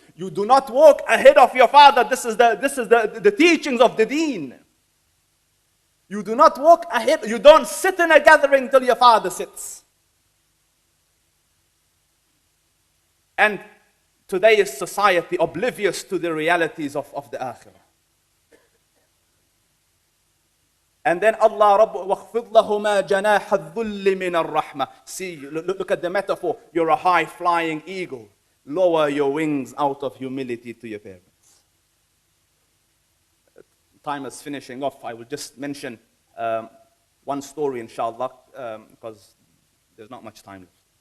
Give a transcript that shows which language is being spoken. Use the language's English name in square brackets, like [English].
[English] You do not walk ahead of your father. This is the teachings of the deen. You do not walk ahead. You don't sit in a gathering till your father sits. And today is society oblivious to the realities of the akhirah. And then Allah [Arabic] وَخْفِضْ لَهُمَا جَنَاحَ الذُّلِّ مِنَ الرَّحْمَةِ. [English] See, look at the metaphor. You're a high-flying eagle. Lower your wings out of humility to your parents. Time is finishing off. I will just mention one story, inshallah, because there's not much time left.